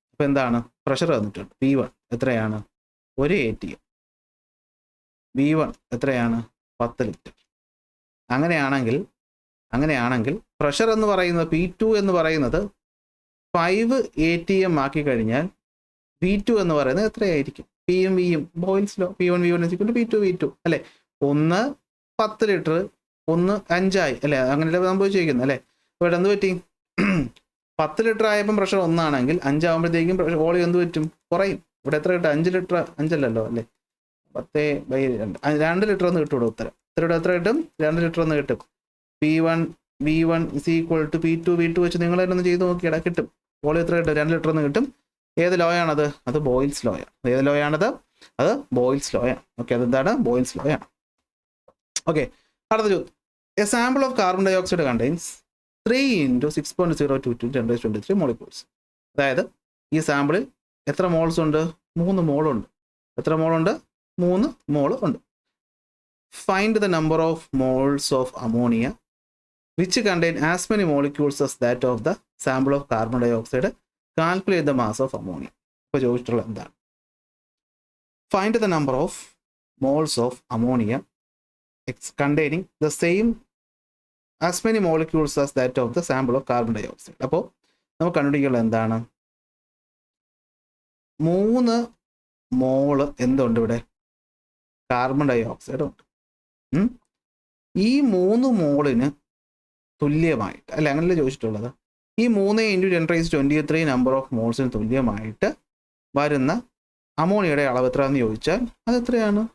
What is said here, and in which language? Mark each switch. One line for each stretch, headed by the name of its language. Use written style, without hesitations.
Malayalam: അപ്പോൾ എന്താണ്? പ്രഷർ തന്നിട്ടുണ്ട്. P1 എത്രയാണ്? 1 atm. V1 എത്രയാണ്? 10 ലിറ്റർ. അങ്ങനെയാണെങ്കിൽ പ്രഷർ എന്ന് പറയുന്നത് P2 എന്ന് പറയുന്നത് 5 atm ആക്കി കഴിഞ്ഞാൽ V2 എന്ന് പറയുന്നത് എത്രയായിരിക്കും? Pയും Vയും boils law, P1 V1 P2 V2 അല്ലേ? 1 10 ലിറ്റർ, 1 5 ആയി അല്ലേ? അങ്ങനെയല്ലേ സംഭവിച്ചിരിക്കുന്നത് അല്ലേ? ഇവിടെ എന്ത് പറ്റി? 10 ലിറ്റർ ആയപ്പം പ്രഷർ 1 ആണെങ്കിൽ 5 ആകുമ്പോഴത്തേക്കും വോളിയം എന്ത് പറ്റും? കുറയും. ഇവിടെ എത്ര കിട്ടും? 5 ലിറ്റർ, 5 അല്ലല്ലോ അല്ലേ? 10/2 ലിറ്റർ എന്ന് കിട്ടും. ഉത്തരം എത്ര കിട്ടും? 2 ലിറ്റർ എന്ന് കിട്ടും.
English: P1 V1 is equal to P2 V2
Malayalam: വെച്ച് നിങ്ങൾ തന്നെ ഒന്ന് ചെയ്ത് നോക്കിയാൽ കിട്ടും. വോളിയം എത്ര കിട്ടും? 2 ലിറ്റർ എന്ന് കിട്ടും. ഏത് ലോയാണത്? അത് ബോയിൽസ് ലോയാണ്. ഏത് ലോയാണത്? അത് ബോയിൽസ് ലോയാണ്. ഓക്കെ, അതെന്താണ്? ബോയിൽസ് ലോയാണ്. ഓക്കെ, അടുത്ത ചോദ്യം,
English: A sample of carbon dioxide contains 3 × 6.022 × 10⁻23 molecules. അതായത് ഈ സാമ്പിളിൽ എത്ര മോൾസ് ഉണ്ട്? 3 മോളുണ്ട്. എത്ര മോളുണ്ട്? 3 മോൾ ഉണ്ട്. Find the number of moles of ammonia which contain as many molecules as that of the sample of carbon dioxide. Calculate the mass of ammonia.
Malayalam: ഇപ്പോൾ ചോദിച്ചിട്ടുള്ള എന്താണ്?
English: Find the number of moles of ammonia containing the same as many molecules as that of the sample of carbon dioxide.
Malayalam: അപ്പോൾ നമുക്ക് കണ്ടുപിടിക്കാനുള്ള എന്താണ്? 3 മോള് എന്തുണ്ട് ഇവിടെ? കാർബൺ ഡൈ ഓക്സൈഡ് ഉണ്ട്. ഈ 3 മോളിന് തുല്യമായിട്ട്, അല്ല അങ്ങനെയല്ല ചോദിച്ചിട്ടുള്ളത്, ഈ 3 × 10⁻23 നമ്പർ ഓഫ് മോൾസിന് തുല്യമായിട്ട് വരുന്ന അമോണിയയുടെ അളവ് എത്രയാണെന്ന് ചോദിച്ചാൽ അത് എത്രയാണ്?